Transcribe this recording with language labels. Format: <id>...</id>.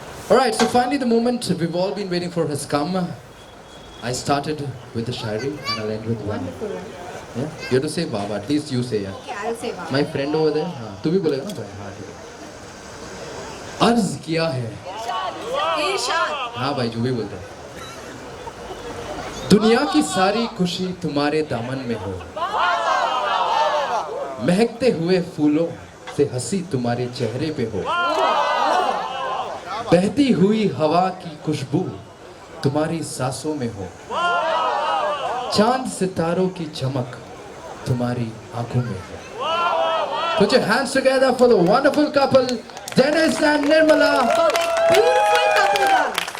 <en>Alright, so finally the moment we've all been waiting for has come. I started with the Shairi and I'll end with one. Wonderful. Yeah? You have to say Baba, at least you say yeah. Okay, I'll say wow. My friend over there,</en> <hi>हाँ, तू भी बोलेगा ना भाई, हाँ ठीक है. अर्ज किया है, Irshad. हाँ भाई जो भी बोलते हैं. दुनिया की सारी खुशी तुम्हारे दामन में हो. महकते हुए फूलों से हंसी तुम्हारे चेहरे पे हो. बहती हुई हवा की खुशबू तुम्हारी सांसों में हो. चांद सितारों की चमक तुम्हारी आंखों में हो.</hi> <en>Put your hands together for the wonderful couple, Dennis and Nirmala. For the beautiful couple dance.</en>